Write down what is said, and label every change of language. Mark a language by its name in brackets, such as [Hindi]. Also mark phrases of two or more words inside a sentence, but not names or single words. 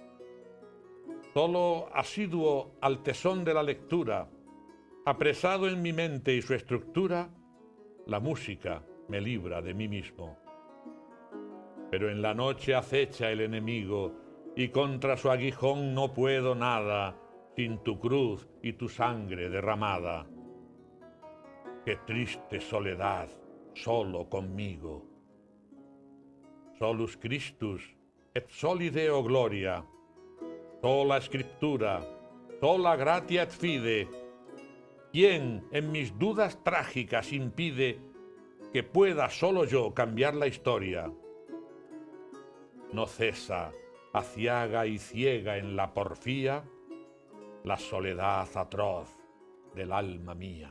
[Spanish] Solo asiduo al tesón de la lectura, apresado en mi mente y su estructura, la música me libra de mí mismo. Pero en la noche acecha el enemigo, y contra su aguijón no puedo nada, sin tu cruz y tu sangre derramada. Qué triste soledad, solo conmigo. [Latin] Solus Christus, et soli Deo gloria, sola Scriptura, sola gratia et fide. [Spanish] ¿Quién en mis dudas trágicas impide que pueda solo yo cambiar la historia? No cesa, aciaga y ciega en la porfía, la soledad atroz del alma mía.